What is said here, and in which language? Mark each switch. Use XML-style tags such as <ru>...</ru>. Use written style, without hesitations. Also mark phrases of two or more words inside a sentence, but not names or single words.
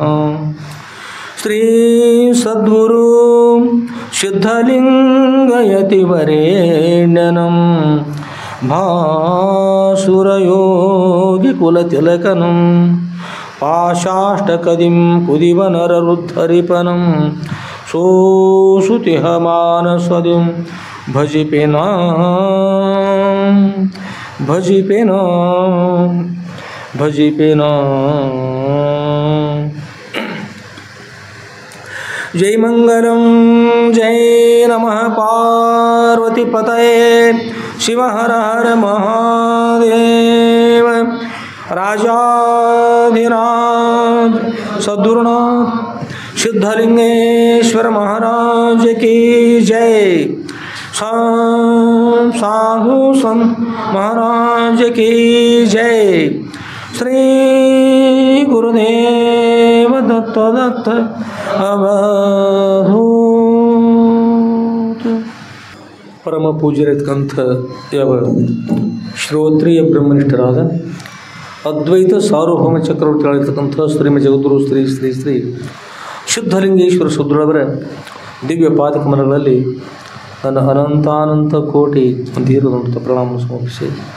<kn>ಶ್ರೀ ಸದ್ಗುರು ಸಿದ್ಧಲಿಂಗಯತಿವರೇಣ್ಯನಂ ಭಾಸುರಯೋಗಿ ಕುಲತಿಲಕನಂ ಪಾಶಾಷ್ಟಕದಿಂ ಕುದಿವನರರುದ್ಧರಿಪನಂ ಸೋಸುತಿಹ ಮಾನಸ್ವದಿಂ ಭಜಿಪೇನ ಭಜಿಪೇನ ಭಜಿಪೇನ. ಜೈ ಮಂಗಲಂ ಜೈ ನಮಃ ಪಾರ್ವತಿಪತಯೇ ಶಿವ ಹರ ಹರ ಮಹಾದೇವ.</kn> <hi>राजाधिराज सद्गुरुनाथ सिद्धलिंगेश्वर महाराज की जय. साधु संत महाराज की जय. श्री गुरुदेव दत्त दत्त अवधूत.</hi> <kn>ಪರಮ ಪೂಜ್ಯರತಕಂಥ ಯಾವ ಶ್ರೋತ್ರಿಯ ಬ್ರಹ್ಮನಿಷ್ಠರಾದ ಅದ್ವೈತ ಸಾರ್ವಭೌಮ ಚಕ್ರವರ್ತಿ ಆಗಿರ್ತಕ್ಕಂಥ ಶ್ರೀಮ ಜಗದ್ಗುರು ಶ್ರೀ ಶ್ರೀ ಶ್ರೀ ಸಿದ್ಧಲಿಂಗೇಶ್ವರ ಸುದ್ರವರ ದಿವ್ಯ ಪಾದಕಮಲಗಳಲ್ಲಿ ನನ್ನ ಅನಂತಾನಂತ ಕೋಟಿ ದೀರ್ಘದಂತ ಪ್ರಣಾಮ ಸಮರ್ಪಿಸಿ</kn>